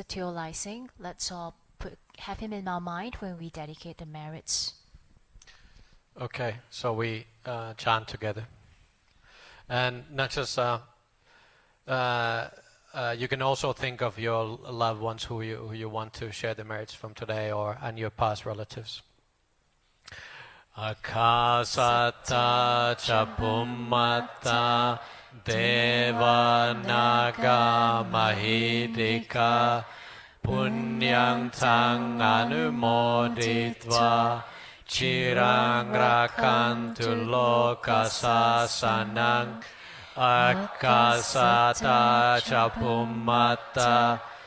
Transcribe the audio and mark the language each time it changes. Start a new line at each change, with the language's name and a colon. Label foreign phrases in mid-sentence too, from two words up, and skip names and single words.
English: Teo Lai Singh, let's all have him in our mind when we dedicate the merits. Okay, so we chant together. And not just, you can also think of your loved ones who you want to share the merits from today, and your past relatives.
Pali: Akasata cha pummata deva naga mahidika punyang tang anumoditva chirang rakantu loka sasanang Akasata cha bhummata